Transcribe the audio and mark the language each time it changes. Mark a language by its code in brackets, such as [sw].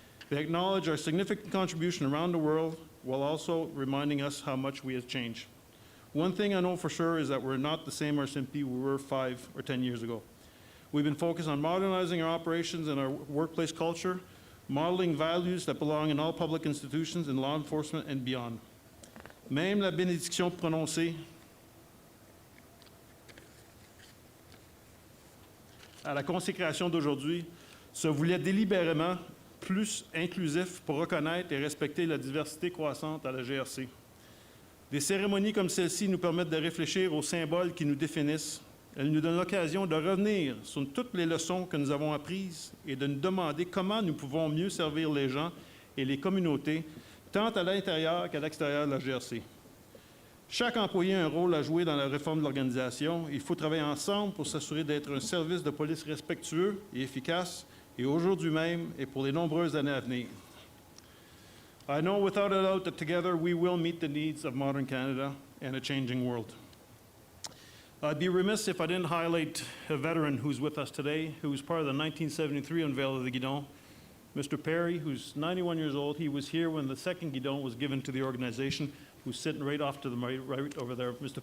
[en] They acknowledge our significant contribution around the world while also reminding us how much we have changed. One thing I know for sure is that we're not the same RCMP we were 5 or 10 years ago. We've been focused on modernizing our operations and our workplace culture, modeling values that belong in all public institutions, in law enforcement, and beyond. [fr] Même la bénédiction prononcée à la consécration d'aujourd'hui se voulait délibérément plus inclusif pour reconnaître et respecter la diversité croissante à la GRC. Des cérémonies comme celle-ci nous permettent de réfléchir aux symboles qui nous définissent. Elles nous donnent l'occasion de revenir sur toutes les leçons que nous avons apprises et de nous demander comment nous pouvons mieux servir les gens et les communautés, tant à l'intérieur qu'à l'extérieur de la GRC. Chaque employé a un rôle à jouer dans la réforme de l'organisation. Il faut travailler ensemble pour s'assurer d'être un service de police respectueux et efficace, et aujourd'hui même et pour les nombreuses années à venir. [en] I know without a doubt that together we will meet the needs of modern Canada and a changing world. I'd be remiss if I didn't highlight a veteran who's with us today, who was part of the 1973 unveil of the Guidon. Mr. Perry, who's 91 years old. He was here when the second Guidon was given to the organization, who's sitting right off to the right over there. Mr.